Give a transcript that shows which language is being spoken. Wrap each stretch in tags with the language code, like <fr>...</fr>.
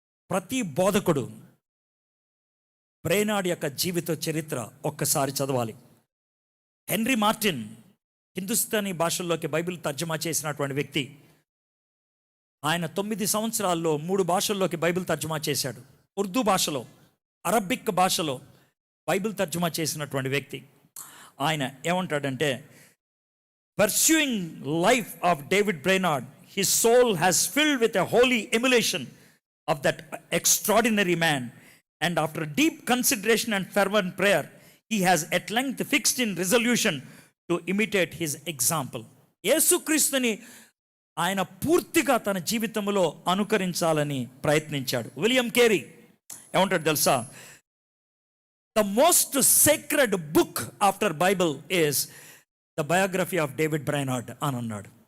<te>ప్రతి బోధకుడు బ్రైనార్డ్ యొక్క జీవిత చరిత్ర ఒక్కసారి చదవాలి. హెన్రీ మార్టిన్ హిందుస్థానీ భాషల్లోకి బైబిల్ తర్జుమా చేసినటువంటి వ్యక్తి. ఆయన 9 సంవత్సరాల్లో 3 భాషల్లోకి బైబిల్ తర్జుమా చేశాడు. ఉర్దూ భాషలో, అరబిక్ భాషలో బైబిల్ తర్జుమా చేసినటువంటి వ్యక్తి. ఆయన ఏమంటాడంటే,</te> <en>pursuing life of David Brainerd, his soul has filled with a holy emulation of that extraordinary man, and after deep consideration and fervent prayer, he has at length fixed in resolution to imitate his example.</en> <te>యేసుక్రీస్తుని ఆయన పూర్తిగా తన జీవితంలో అనుకరించాలని ప్రయత్నించాడు. William Carey ఏమంటాడు తెలుసా?</te> <en>the most sacred book after Bible is the biography of David Brainerd</en> <te>అని అన్నాడు.</te>